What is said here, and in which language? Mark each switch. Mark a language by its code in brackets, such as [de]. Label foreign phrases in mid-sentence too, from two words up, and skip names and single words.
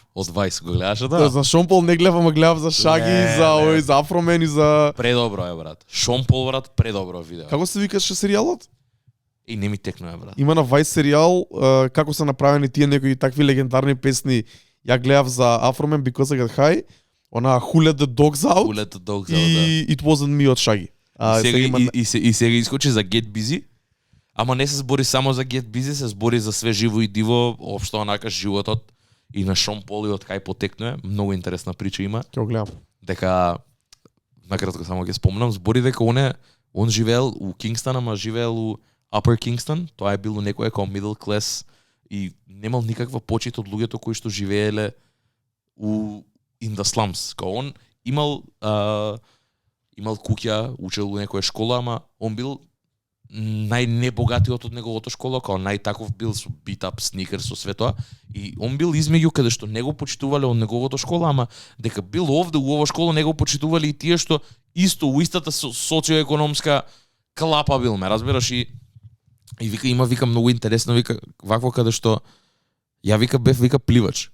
[mk] Од Vice го гледаше да? За Шон Пол не гледав, ама гледав за Шаги, за Афромен и за... Предобро е, брат. Шон Пол, брат, предобро видео. Како се викаше серијалот? И не ми текнува, брат. Има на Vice серијал како се направени тие некои такви легендарни песни. Ја гледав за Афромен Because I Get High, она Who Let the Dogs Out, и It Wasn't Me од Шаги. И сега искочи за Get Busy, ама не се збори само за Get Busy, се збори за све живо и диво, општо онака животот и на Шон Пол и од кај потекнува. Многу интересна прича има. Ќе го гледам. Дека накратко само ќе спомнам, збори дека он живеел у Кингстон, ама живеел у Upper Kingston, тоа е било некој како [en] middle class [mk] и немал никаква почит од луѓето кои што живееле у [en] in the slums. [mk] Као он имал куќа, учел у некоја школа, ама он бил најнебогатиот од неговото школа, као најтаков бил со [en] beat up, sneakers, [mk] со све тоа. И он бил измеѓу каде што него почитувале од неговото школа, ама дека бил овде у ова школа него почитувале и тие што исто у истата социоекономска клапа бил, ме разбираш, и вика многу интересно, вика вакво каде што ја вика пливач.